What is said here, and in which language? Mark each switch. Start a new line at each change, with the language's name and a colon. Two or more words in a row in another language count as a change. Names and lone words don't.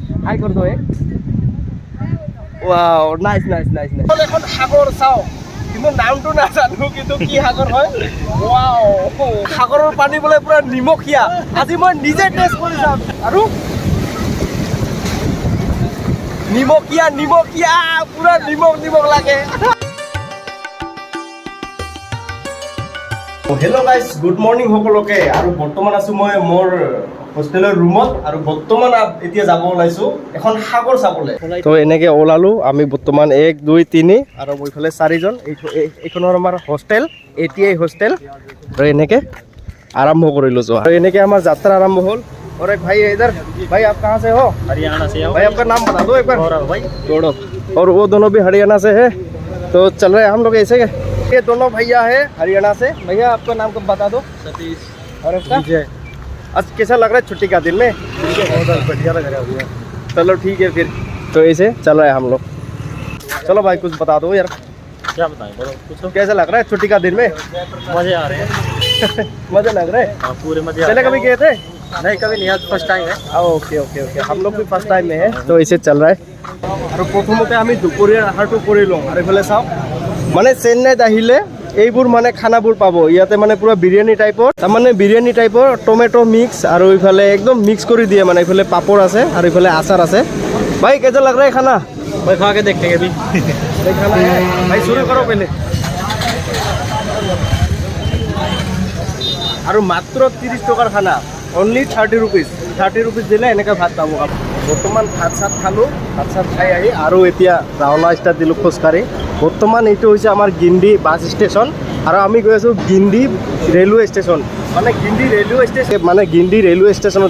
Assamese: হাই কর দে
English: wow nice nice nice nice
Assamese: এখন সাগর চাও কিন্তু নামটো নাজানো কিন্তু কি সাগৰ হয় ওয়াও সাগৰৰ পানী বলে পুৰা নিমখীয়া আজি মই নিজে টেষ্ট কৰি যাম আৰু নিমখীয়া নিমখীয়া পুৰা নিমখ নিমখ লাগে
English: hello guys good morning
Assamese: সকলোকে আৰু বৰ্তমান আছো মই মোৰ হোষ্টেলৰ ৰুমত আৰু বৰ্তমান এতিয়া যাব ওলাইছো এখন সাগৰ চাবলৈ তো এনেকে ওলালো আমি বৰ্তমান 1 2 3 আৰু মইফালে 4 জন এইখনৰ আমাৰ হোষ্টেল এটিআই হোষ্টেল আৰু এনেকে আৰম্ভ কৰিলো যোৱা আৰু এনেকে আমাৰ যাত্ৰা আৰম্ভ হ'ল
Hindi: और एक भाई इधर भाई आप कहाँ से हो हरियाणा से हो भाई आपका नाम बता दो एक बार गौरव भाई गौरव और वो दोनों भी हरियाणा से है तो चल रहे हैं हम लोग ऐसे ये दोनों भैया है हरियाणा से भैया आपका नाम कब बता दो सतीश और आपका आज कैसा लग रहा है छुट्टी का दिन में बहुत बढ़िया लग रहा है चलो ठीक है फिर तो ऐसे चल रहे हैं हम लोग चलो भाई कुछ बता दो यार क्या बताएं बोलो कुछ कैसा लग रहा है छुट्टी का दिन में मजे आ रहे हैं मजे लग रहे हैं हाँ पूरे मजे पहले कभी गए थे नहीं कभी नहीं आज
English: first time
Hindi: है
English: OK OK OK
Hindi: हम लोग भी
English: first time
Hindi: में है तो ऐसे चल रहा है और प्रथमते
Assamese: আমি দুপৰীয়াৰ আহাৰটো কৰি লওঁ আৰু এইফালে চাওঁ মানে চেন্নাইত আহিলে এইবোৰ মানে খানাবোৰ পাব ইয়াতে মানে পুৰা বিৰিয়ানী টাইপৰ তাৰমানে বিৰিয়ানী টাইপৰ
English: tomato mix
Assamese: আৰু এইফালে একদম মিক্স কৰি দিয়ে মানে এইফালে পাপড় আছে আৰু এইফালে আচাৰ আছে ভাই
Hindi: कैसा लग रहा है खाना भाई खा के देखते हैं अभी खाना है भाई शुरू करो पहले
Assamese: আৰু মাত্ৰ 30 টকাৰ খানা
English: only 30 rupees
Assamese: দিলে এনেকৈ ভাত পাব বৰ্তমান ভাত চাত খালোঁ ভাত চাত খাই আহি আৰু এতিয়া ৰাওনা ষ্টাৰ্ট দিলোঁ খোজকাঢ়ি বৰ্তমান এইটো হৈছে আমাৰ গিণ্ডি
English: bus station
Assamese: আৰু আমি গৈ আছোঁ গিণ্ডি
English: railway station
Assamese: মানে গিণ্ডি ৰেলৱে ষ্টেচনত